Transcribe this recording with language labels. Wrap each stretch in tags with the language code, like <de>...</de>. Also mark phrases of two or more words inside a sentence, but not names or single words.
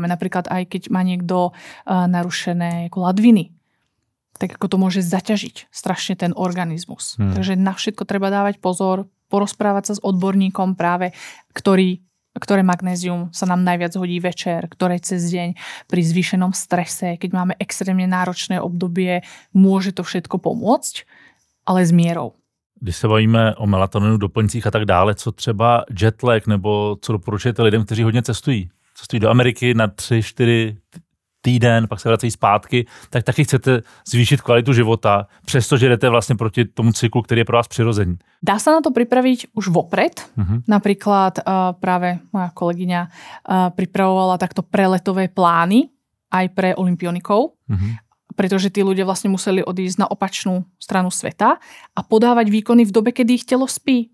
<sk>Napríklad aj keď má niekto narušené ladviny, tak ako to môže zaťažiť strašne ten organizmus. Takže na všetko treba dávať pozor, porozprávať sa s odborníkom práve, ktoré magnézium sa nám najviac hodí večer, ktoré cez deň pri zvýšenom strese, keď máme extrémne náročné obdobie, môže to všetko pomôcť, ale s mierou.</sk> <cs>Když se bavíme o melatoninu, doplňcích a tak dále, co třeba jetlag, nebo co doporučujete lidem, kteří hodně cestují? Cestují do Ameriky na 3-4 týden, pak se vracejí zpátky, tak taky chcete zvýšit kvalitu života, přestože jdete vlastně proti tomu cyklu, který je pro vás přirozený.</cs> <sk>Dá sa na to pripraviť už vopred. Napríklad práve moja kolegyňa pripravovala takto preletové plány aj pre olympionikov, pretože tí ľudia vlastne museli odísť na opačnú stranu sveta a podávať výkony v dobe, kedy ich telo spí.</sk>